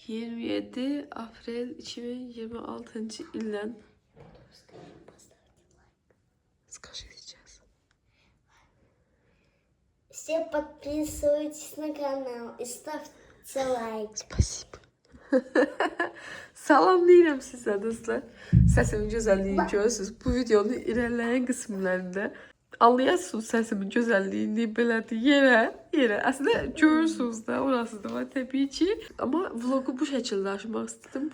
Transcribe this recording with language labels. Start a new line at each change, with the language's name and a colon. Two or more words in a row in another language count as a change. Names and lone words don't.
Russian: 27 April 2026 ildən скажи сейчас. Все подписывайтесь на канал и ставьте лайк. Спасибо.
Azerbaijani: Salamlayıram sizə dostlar. Səsimin gözəlliyini görürsünüz. Bu videonun irəliləyən qismlərində anlayasınız səsimin gözəlliyini belədir yerə. Əslində görürsünüz də, orası da var təbii ki. Amma vlogu bu şəkildə açmaq istedim.